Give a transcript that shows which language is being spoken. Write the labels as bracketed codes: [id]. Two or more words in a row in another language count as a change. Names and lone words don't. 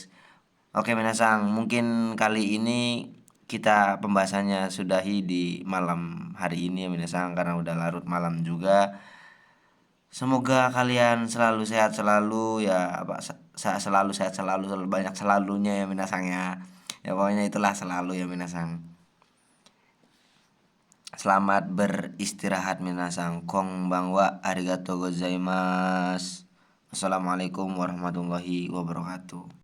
[id] Oke minasang, mungkin kali ini kita pembahasannya sudahi di malam hari ini ya minasang, karena udah larut malam juga. Semoga kalian selalu sehat selalu ya, selalu sehat selalu banyak selalunya ya minasang ya. Ya pokoknya itulah selalu ya minasang. Selamat beristirahat minasang. [ja] こんばんは、ありがとうございます. [ar] السلام عليكم ورحمة الله وبركاته.